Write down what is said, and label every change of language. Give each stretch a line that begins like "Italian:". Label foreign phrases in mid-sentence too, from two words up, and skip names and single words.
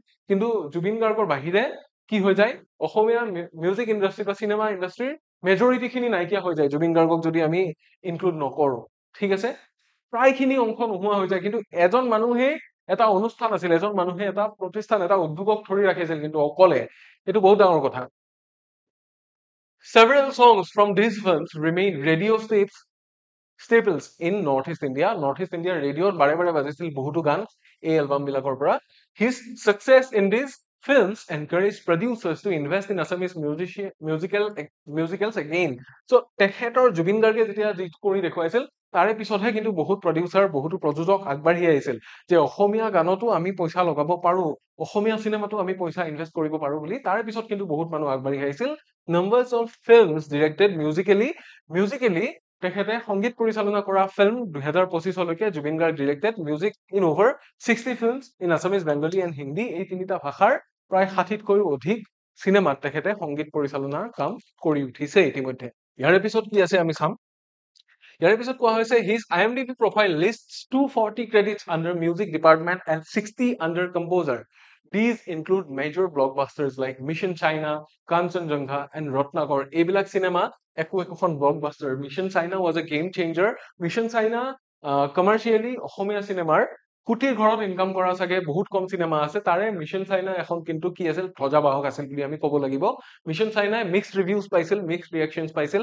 Assamese: কিন্তু জুবিন গাৰ্গৰ বাহিৰে কি হৈ যায়, অসমীয়া
English: music industry
Assamese: বা
English: cinema industry
Assamese: মেজৰিটিখিনি নাইকিয়া হৈ যায় জুবিন গাৰ্গক যদি আমি ইনক্লুড নকৰো। ঠিক আছে, প্ৰায়খিনি অংশ নোহোৱা হৈ যায়। কিন্তু এজন মানুহে এটা অনুষ্ঠান আছিল, এজন মানুহে এটা প্ৰতিষ্ঠান, এটা উদ্যোগক ধৰি ৰাখিছিল, কিন্তু অকলে। এইটো বহুত ডাঙৰ কথা।
English: Several songs from these films remain radio staples in Northeast India.
Assamese: Northeast India ৰেডিঅ'ত বাৰে বাৰে বাজিছিল বহুতো গান এই এলবাম বিলাকৰ পৰা।
English: His success in these films encouraged producers to invest in Assamese musicals again.
Assamese: So তেখেতৰ জুবিন গাৰ্গে যেতিয়া যি কৰি দেখুৱাইছিল, তাৰে পিছতহে কিন্তু বহুত প্ৰডিউচাৰ, বহুতো প্ৰযোজক আগবাঢ়ি আহিছিল যে অসমীয়া গানতো আমি পইচা লগাব পাৰো, অসমীয়া চিনেমাতো আমি পইচা ইনভেষ্ট কৰিব পাৰো বুলি। তাৰে পিছত কিন্তু বহুত মানুহ আগবাঢ়ি আহিছিল।
English: Numbers of films directed musically
Assamese: তেখেতে সংগীত পৰিচালনা কৰা ফিল্ম 2025লৈকে জুবিন গাৰ্গ
English: directed music in over 60 films in Assamese, Bengali and Hindi.
Assamese: এই তিনিটা ভাষাৰ প্ৰায় 60তকৈও অধিক চিনেমাত তেখেতে সংগীত পৰিচালনাৰ কাম কৰি উঠিছে ইতিমধ্যে। ইয়াৰে পিছত কি আছে আমি চাম। ইয়াৰে পিছত কোৱা হৈছে
English: হিজ IMDb profile lists 240 credits under music department and 60 under composer. These include major blockbusters like Mission China, Kanchenjunga and Ratnakor.
Assamese: এইবিলাক চিনেমা একোখন ব্লকবাষ্টাৰ। মিছন চাইনা
English: was a game changer.
Assamese: মিছন চাইনা কমাৰ্চিয়েলি অসমীয়া চিনেমাৰ কোটিৰ ঘৰত ইনকাম কৰা চাগে বহুত কম চিনেমা আছে, তাৰে মিছন চাইনা এখন কিন্তু কি আছিল, ধ্বজাবাহক আছিল বুলি আমি ক'ব লাগিব। মিছন চাইনাই
English: mixed reviews
Assamese: পাইছিল,
English: mixed reactions
Assamese: পাইছিল।